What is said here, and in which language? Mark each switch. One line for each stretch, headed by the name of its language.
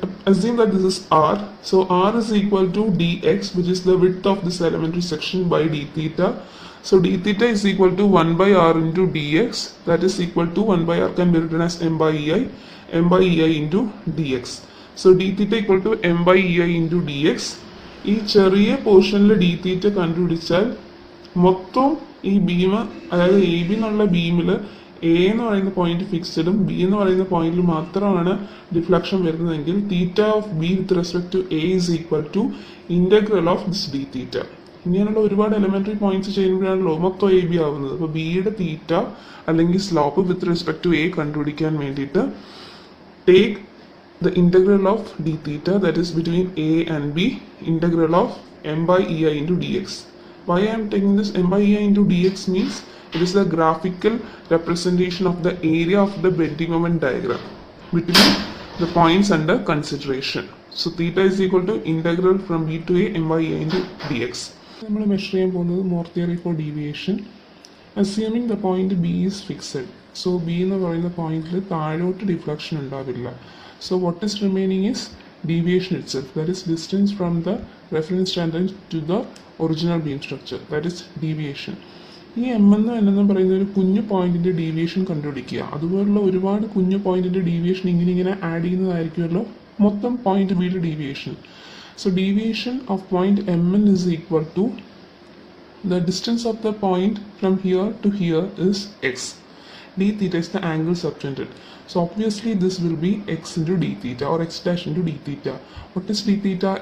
English: Assume that this is R. So R is equal to dx, which is the width of this elementary section, by d theta. So d theta is equal to 1 by R into dx. That is equal to 1 by R can be written as M by EI into dx. So d theta equal to M by EI into dx.
Malayalam: ഈ ചെറിയ പോർഷനിൽ d theta കണ്ടുപിടിച്ചാൽ മൊത്തം ഈ beam, അതായത് AB എന്നുള്ള ബീമിൽ A എന്ന് പറയുന്ന പോയിന്റ് ഫിക്സഡും B എന്ന് പറയുന്ന പോയിന്റിൽ മാത്രമാണ് ഡിഫ്ലക്ഷൻ വരുന്നതെങ്കിൽ
English: Theta of B with respect to A is equal to integral of this d theta.
Malayalam: ഇങ്ങനെയുള്ള ഒരുപാട് എലിമെന്ററി പോയിന്റ്സ് ചെയ്യുമ്പോഴാണല്ലോ മൊത്തം AB ആവുന്നത്. അപ്പോൾ ബിയുടെ തീറ്റ അല്ലെങ്കിൽ slope
English: with respect to A
Malayalam: കണ്ടുപിടിക്കാൻ വേണ്ടിയിട്ട്
English: Take the integral of d theta, that is between A and B, integral of M by EI into dx. Why I am taking this M by EI into dx means it is the graphical representation of the area of the bending moment diagram between the points under consideration. So theta is equal to integral from B to A M by EI into dx.
Malayalam: നമ്മൾ measure ചെയ്യാൻ പോകുന്നത്
English: Mohr theory for deviation. Assuming the point B is fixed.
Malayalam: So B എന്ന് പറയുന്ന പോയിന്റിൽ താഴോട്ട് deflection ഉണ്ടാവില്ല.
English: So what is remaining is deviation itself, that is distance from the reference tangent to the original beam structure, that is deviation.
Malayalam: ഈ M എന്ന് പറയുന്ന ഒരു കുഞ്ഞു പോയിന്റിന്റെ ഡീവിയേഷൻ കണ്ടുപിടിക്കുക. അതുപോലുള്ള ഒരുപാട് കുഞ്ഞു പോയിന്റിന്റെ ഡീവിയേഷൻ ഇങ്ങനെ ആഡ് ചെയ്യുന്നതായിരിക്കുമല്ലോ മൊത്തം പോയിന്റ് ബിയുടെ deviation.
English: So deviation of point M N is equal to the distance of the point from here to here is x. D theta is the angle subtended. So obviously this will be x into d theta or x dash into d theta. What is d theta?